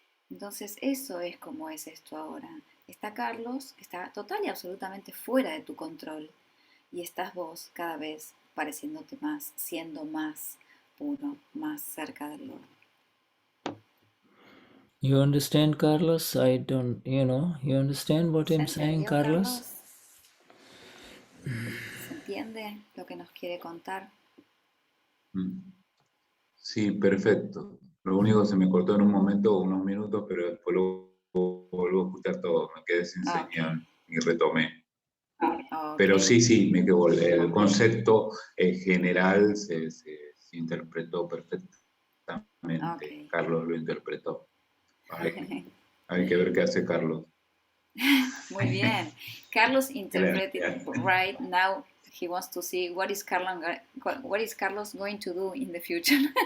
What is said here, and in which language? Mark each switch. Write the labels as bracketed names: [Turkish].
[Spanish] Entonces eso es como es esto ahora. Está Carlos, está total y absolutamente fuera de tu control, y estás vos cada vez pareciéndote más, siendo más puro, más cerca del Lord. [English] You understand, Carlos? I don't, you understand what I'm saying, Carlos? [Spanish] ¿Se entiende lo que nos quiere contar? Sí, perfecto. Lo único se me cortó en un momento, unos minutos, pero después lo vuelvo a escuchar todo. Me quedé sin señal y retomé. Pero sí, me quedó. El concepto general se interpretó perfectamente. Carlos lo interpretó. Hay que ver qué hace Carlos. Muy bien. [English] Carlos interpreted right now. He wants to see what is Carlos going to do in the future.